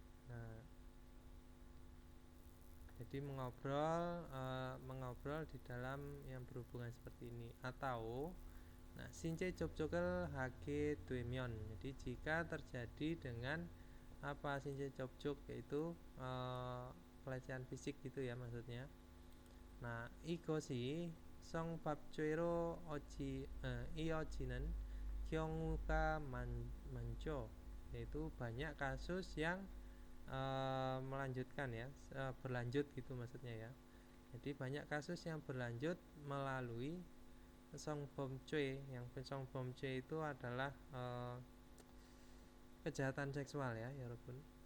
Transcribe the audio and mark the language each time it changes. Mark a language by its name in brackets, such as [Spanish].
[Indonesian] Nah, jadi mengobrol di dalam yang berhubungan seperti ini. Atau [Korean] 신체 접촉을 하게 되면, [Indonesian] jadi jika terjadi dengan apa [Korean] 신체 접촉, [Indonesian] yaitu pelecehan fisik gitu ya maksudnya. [Korean] Nah, 이것이 성범죄로 이어지는 경우가 많죠. [Indonesian] Yaitu banyak kasus yang melanjutkan ya, berlanjut gitu maksudnya ya. Jadi banyak kasus yang berlanjut melalui 성범죄. Yang 성범죄 itu adalah kejahatan seksual ya, [Korean] 여러분.